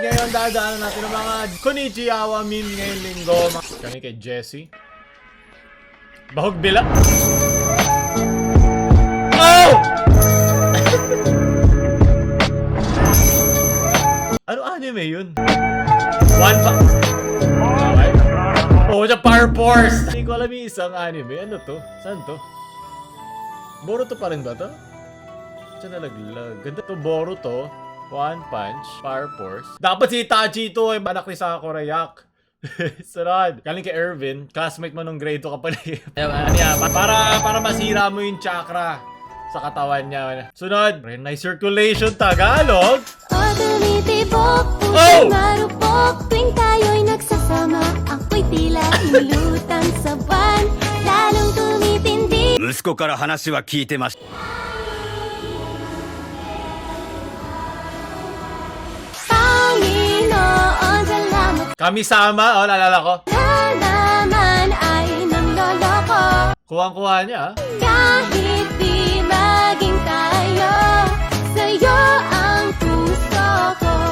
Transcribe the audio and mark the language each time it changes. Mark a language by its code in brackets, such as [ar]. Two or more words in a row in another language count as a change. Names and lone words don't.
[tl] Ngayon dadaanan natin ang mga konnichiwa meme ngayong linggo. [ceb] Kani kay Jessie. Bahog bila. [tl] Oh! Ano anime yun? [en] One pa... Okay. Oh, the Power Force! [tl] Hindi ko alam yung isang anime. Ano to? Saan to? Boruto pa rin ba to? Saan nalaglag? Ganda to, Boruto. [en] One Punch. Power Force. [tl] Dapat si Itachi ito eh. Anak ni Sakura Yak. Sarad. Galing kay Irvin. Classmate mo nung grade 2 ka pala. Para masira mo yung chakra sa katawan niya. Sunod. [en] Nice circulation Tagalog. Oh! [tl] Marupok tuwing tayo'y nagsasama. Ako'y tila inulutang sa buwan. Lalong tumitindi. [ja] 息子から話は聞いてました。 [tl] Panginoon, salamat Kami-sama. Oh, naalala ko. na naman ay nanloloko. Kuwang-kuha niya ah. Kahit di maging tayo, sa'yo ang puso ko.